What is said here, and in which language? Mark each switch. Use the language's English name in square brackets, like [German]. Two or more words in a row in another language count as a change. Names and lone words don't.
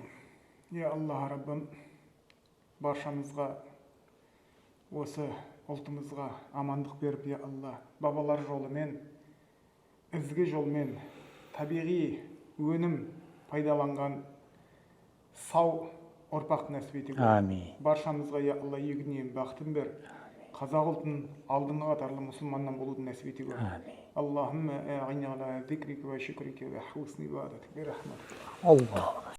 [Kazakh] Аллах Раббым, баршамызға, осы ұлтымызға амандық беріп, Алла, бабалар жолымен, ізгі жолмен, табиғи өнім пайдаланған сау ұрпақ нәсіп ете көр. Баршамызға, Алла, екі дүниенің бақытын бер. Қазақ ұлтының алдыңғы қатарлы мұсылманнан болуды нәсіп ете көр. [Arabic] اللهم أعنا على ذكرك وشكرك وحسن عبادتك. Allah.